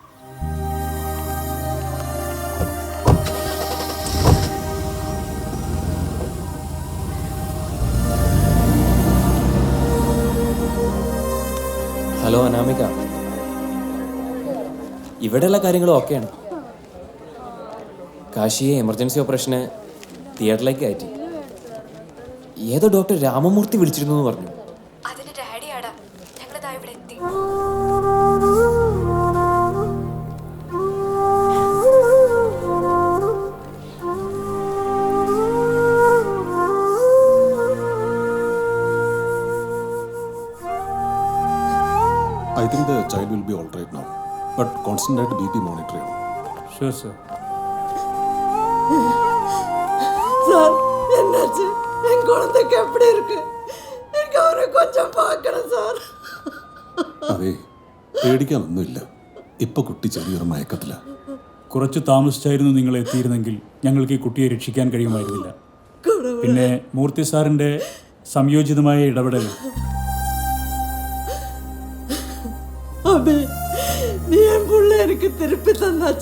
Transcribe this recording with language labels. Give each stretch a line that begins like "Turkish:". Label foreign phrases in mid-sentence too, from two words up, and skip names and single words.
Malayalam: ഹലോ അനാമിക, ഇവിടെയുള്ള കാര്യങ്ങളും ഓക്കെയാണ്. കാശിയെ
English: emergency operation
Malayalam: തിയേറ്ററിലേക്ക് കയറ്റി. ഏതോ ഡോക്ടർ രാമമൂർത്തി വിളിച്ചിരുന്നു എന്ന് പറഞ്ഞു. അതിന് ഡാഡിയാടാ, ഞങ്ങളിതാ ഇവിടെ എത്തി.
English: I think the child will be all right now, but constant
Malayalam: ആയിട്ട് BP മോണിറ്റർ ചെയ്യണം.
English: sure sir.
Tamil: சார், என்னாச்சு? என் குழந்தைக்கு எப்படி இருக்கு? எனக்கு அவரை கொஞ்சம் பார்க்கணும் சார்.
Malayalam: അതെ, പേടിക്കാനൊന്നുമില്ല. ഇപ്പൊ കുട്ടി ചെറിയൊരു മയക്കത്തില. കുറച്ച് താമസിച്ചായിരുന്നു നിങ്ങൾ എത്തിയിരുന്നെങ്കിൽ ഞങ്ങൾക്ക് ഈ കുട്ടിയെ രക്ഷിക്കാൻ കഴിയുമായിരുന്നില്ല. പിന്നെ മൂർത്തി സാറിൻ്റെ സംയോജിതമായ ഇടപെടൽ.
Tamil: அபி, நீ என் புள்ள எனக்கு திருப்பி தந்தாச்சு.